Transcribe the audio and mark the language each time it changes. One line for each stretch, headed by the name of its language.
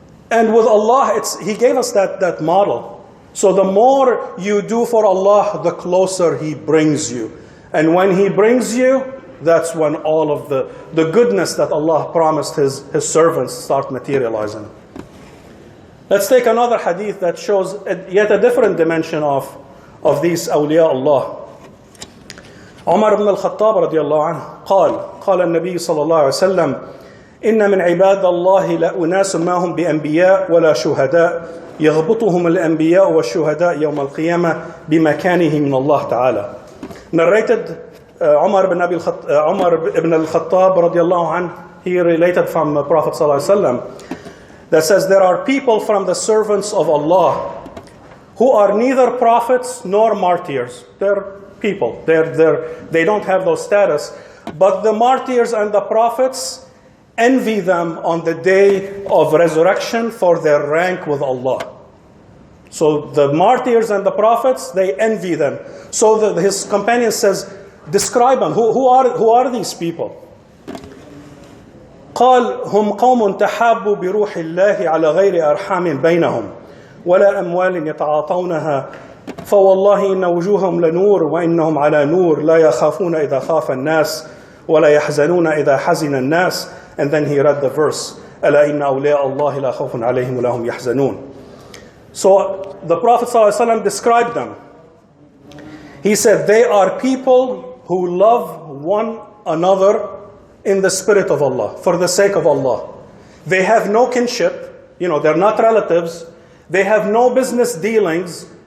English: And with Allah, He gave us that model. So the more you do for Allah, the closer He brings you. And when He brings you, that's when all of the goodness that Allah promised His servants start materializing. Let's take another hadith that shows yet a different dimension of these awliya Allah.
Arabic: عمر بن الخطاب رضي الله عنه قال النبي صلى الله عليه وسلم إن من عباد الله لأناس ما هم بأنبياء ولا شهداء يغبطهم الأنبياء والشهداء يوم القيامة بمكانه من الله تعالى.
English: Narrated Umar ibn al-Khattab radiallahu anhu, he related from Prophet sallallahu alaihi wasallam, that says there are people from the servants of Allah who are neither prophets nor martyrs. They're people. They don't have those status. But the martyrs and the prophets envy them on the day of resurrection for their rank with Allah. So the martyrs and the prophets, they envy them. So his companion says, describe them. Who are these people?
Arabic: قال هم قوم تحابوا بروح الله على غير أرحام بينهم ولا أموال يتعاطونها فوالله إن وجوههم لنور وإنهم على نور لا يخافون إذا خاف الناس ولا يحزنون إذا حزن الناس.
English: And then he read the verse
Arabic: ألا إن أولياء الله لا خوف عليهم ولا هم يحزنون.
English: So the Prophet ﷺ described them. He said they are people who love one another in the spirit of Allah, for the sake of Allah. They have no kinship, they're not relatives. They have no business dealings.